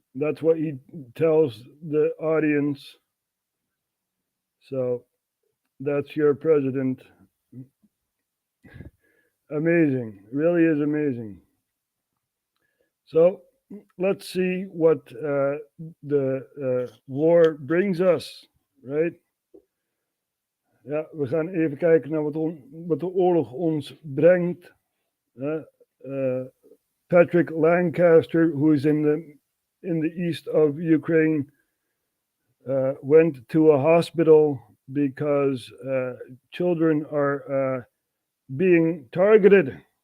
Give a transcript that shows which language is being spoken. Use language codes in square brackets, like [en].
[en] That's what he tells the audience. So that's your president. Amazing. Really is amazing. So let's see what the war brings us, right? [nl] Ja, we gaan even kijken naar wat de oorlog ons brengt. [en] Patrick Lancaster, who is in the east of Ukraine, went to a hospital because children are being targeted.